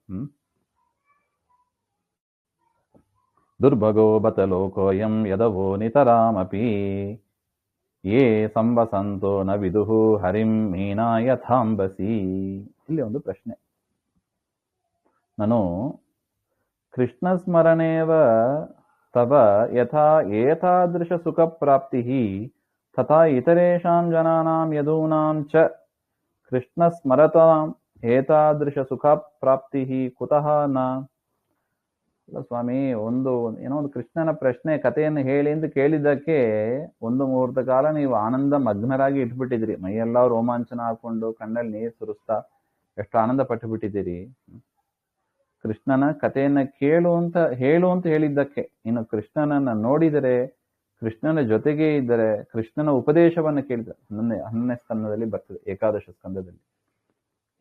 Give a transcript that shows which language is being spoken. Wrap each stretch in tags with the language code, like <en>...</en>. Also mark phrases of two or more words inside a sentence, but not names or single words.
<sa>ದುರ್ಭಗೋ ಬತ ಲೋಕೋಯಂ ಯದವೋ ನಿತರಾಮಪಿ ಯೇ ಸಂವಸಂತೋ ನ ವಿದುಹು ಹರಿಂ ಮೀನಾ ಯಥಾಂಬಸಿ.</sa> <kn>ಇಲ್ಲಿ ಒಂದು ಪ್ರಶ್ನೆ. ನಾನು</kn> <sa>ಕೃಷ್ಣ ಸ್ಮರಣೇವ ತವ ಯಥಾ ಏತಾದೃಶ ಸುಖ ಪ್ರಾಪ್ತಿ ತಥಾ ಇತರೇಷಾಂ ಜನಾನಾಂ ಯದೂನಾಂ ಚ ಕೃಷ್ಣ ಸ್ಮರತಾಂ ಏತಾದೃಶ ಸುಖ ಪ್ರಾಪ್ತಿ ಕುತಃ ನ.</sa> <kn>ಸ್ವಾಮಿ, ಏನೋ ಒಂದು ಕೃಷ್ಣನ ಪ್ರಶ್ನೆ ಕಥೆಯನ್ನು ಹೇಳಿ ಎಂದು ಕೇಳಿದ್ದಕ್ಕೆ ಒಂದು ಮುಹೂರ್ತ ಕಾಲ ನೀವು ಆನಂದ ಮಗ್ನರಾಗಿ ಇಟ್ಬಿಟ್ಟಿದ್ರಿ. ಮೈಯೆಲ್ಲ ರೋಮಾಂಚನ ಹಾಕೊಂಡು ಕಣ್ಣಲ್ಲಿ ನೀರು ಸುರಿಸ್ತಾ ಎಷ್ಟು ಆನಂದ ಪಟ್ಟು ಬಿಟ್ಟಿದ್ದೀರಿ. ಕೃಷ್ಣನ ಕಥೆಯನ್ನ ಹೇಳು ಅಂತ ಹೇಳಿದ್ದಕ್ಕೆ, ಇನ್ನು ಕೃಷ್ಣನನ್ನ ನೋಡಿದರೆ, ಕೃಷ್ಣನ ಜೊತೆಗೆ ಇದ್ದರೆ, ಕೃಷ್ಣನ ಉಪದೇಶವನ್ನು ಕೇಳಿದ 10ನೇ ಸ್ಕಂದದಲ್ಲಿ ಬರ್ತದೆ, ಏಕಾದಶ ಸ್ಕಂದದಲ್ಲಿ.</kn>